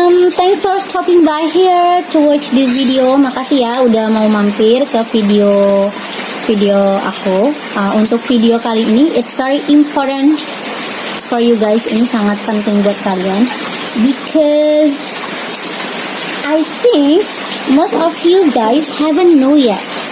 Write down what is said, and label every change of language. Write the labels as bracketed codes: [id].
[en] Thanks for stopping by here to watch this video. [id] Makasih ya udah mau mampir ke video aku. Untuk video kali ini, [en] it's very important for you guys. [id] Ini sangat penting buat kalian [en] because I think most of you guys haven't know yet.